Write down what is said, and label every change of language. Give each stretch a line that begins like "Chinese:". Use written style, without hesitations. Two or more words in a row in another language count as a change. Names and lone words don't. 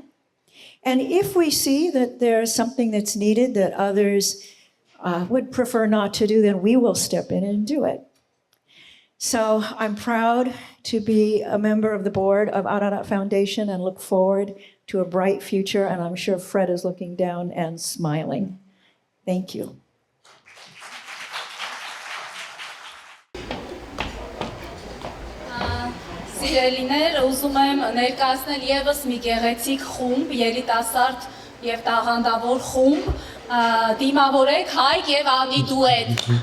English: And if we see that there's something that's needed that others would prefer not to do, then we will step in and do it. So I'm proud to be a member of the board of Ararat Foundation and look forward to a bright future. And I'm sure Fred is looking down and smiling. Thank you.
Armenian: Սիրելիներ, ուզում եմ ներկայացնել եւս մի գեղեցիկ խումբ, երիտասարդ եւ տաղանդավոր խումբ, դիմավորեք Հայկ եւ Անի դուետ։